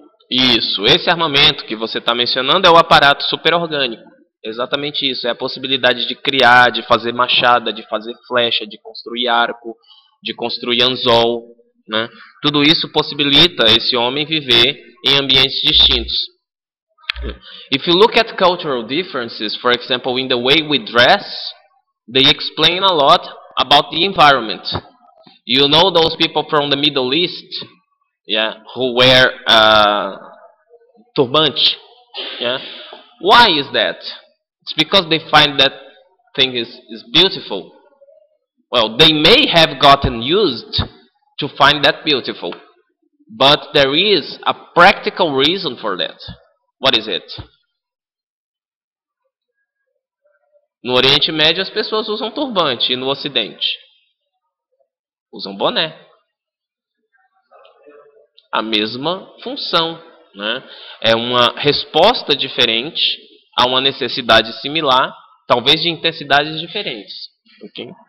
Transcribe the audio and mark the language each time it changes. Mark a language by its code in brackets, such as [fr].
[pt] Isso, esse armamento que você está mencionando é o aparato superorgânico. Exatamente isso, é a possibilidade de criar, de fazer machada, de fazer flecha, de construir arco, de construir anzol, né? Tudo isso possibilita esse homem viver em ambientes distintos. [en] If you look at cultural differences, for example, in the way we dress, they explain a lot about the environment. You know those people from the Middle East, yeah, who wear turbante, yeah. Why is that? It's because they find that thing is beautiful. Well, they may have gotten used to find that beautiful, but there is a practical reason for that. What is it? [pt] No Oriente Médio as pessoas usam turbante, e no Ocidente usam boné. A mesma função, né? É uma resposta diferente a uma necessidade similar, talvez de intensidades diferentes. Okay?